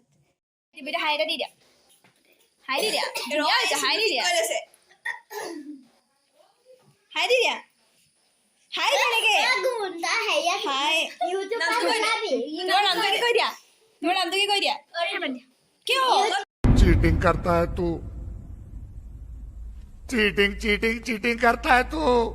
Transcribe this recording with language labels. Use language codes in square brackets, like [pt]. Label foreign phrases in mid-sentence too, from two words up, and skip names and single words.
[as] ভিডিঅ' হাই এটা দি দিয়া। হাই দি দিয়া। হাই দি দিয়া। হাই দি দিয়া। হাই কেনেকে? হাই। তোমাৰ নামটো কি কৈ দিয়া? তোমাৰ নামটো কি কৈ দিয়া? কিয়? [hi] चीटिंग करता है तू चीटिंग चीटिंग चीटिंग करता है तू